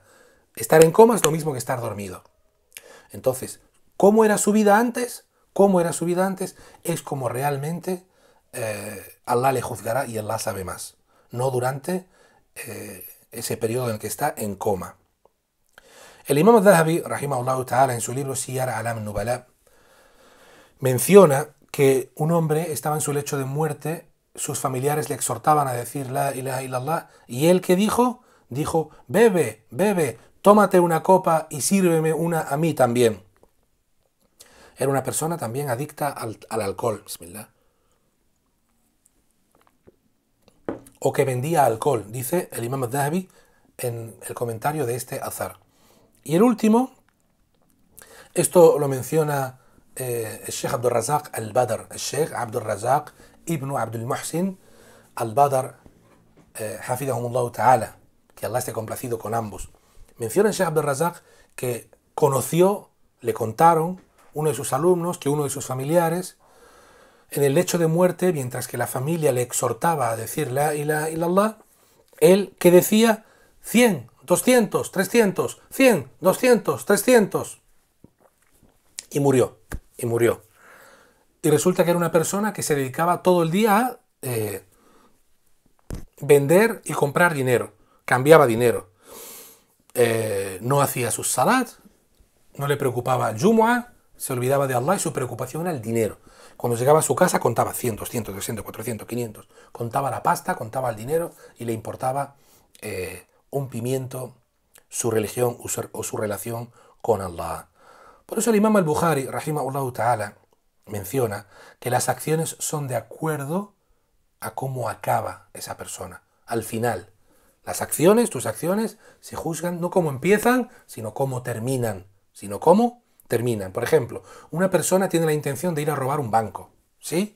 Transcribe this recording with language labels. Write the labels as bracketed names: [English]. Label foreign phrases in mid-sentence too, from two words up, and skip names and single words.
[Spanish] Estar en coma es lo mismo que estar dormido. Entonces, ¿cómo era su vida antes? Es como realmente Allah le juzgará, y Allah sabe más. No durante ese periodo en el que está en coma. El imam al-Dhahabi, [Arabic] رحمه الله تعالى, [Spanish] en su libro Siyar A'lam an-Nubala, menciona que un hombre estaba en su lecho de muerte, sus familiares le exhortaban a decir [Arabic] لا إله إلا الله, [Spanish] y él, ¿qué dijo? dijo: bebe, bebe, tómate una copa y sírveme una a mí también. Era una persona también adicta al alcohol, bismillah. O que vendía alcohol, dice el Imam al-Dhahabi en el comentario de este azar. Y el último, esto lo menciona el Sheikh Abdul Razak al-Badr, el Sheikh Abdul Razak ibn Abdul Muhsin al-Badr, [Arabic] حفظهما الله تعالى, [Spanish] que Allah esté complacido con ambos. Menciona el Sheikh Abdul Razak que conoció, le contaron, uno de sus alumnos, que uno de sus familiares, en el lecho de muerte, mientras que la familia le exhortaba a decir [Arabic] لا إله إلا الله, [Spanish] él que decía 100, 200, 300, 100, 200, 300. Y murió, y murió. Y resulta que era una persona que se dedicaba todo el día a vender y comprar dinero. Cambiaba dinero. No hacía sus salat, no le preocupaba Jumu'ah, se olvidaba de Allah y su preocupación era el dinero. Cuando llegaba a su casa contaba 100, 200, 300, 400, 500. Contaba la pasta, contaba el dinero y le importaba un pimiento su religión o su relación con Allah. Por eso el Imam al-Bukhari, [Arabic] رحمه الله تعالى, [Spanish] menciona que las acciones son de acuerdo a cómo acaba esa persona. Al final, las acciones, tus acciones, se juzgan no cómo empiezan, sino cómo terminan. Sino cómo terminan. Por ejemplo, una persona tiene la intención de ir a robar un banco, ¿sí?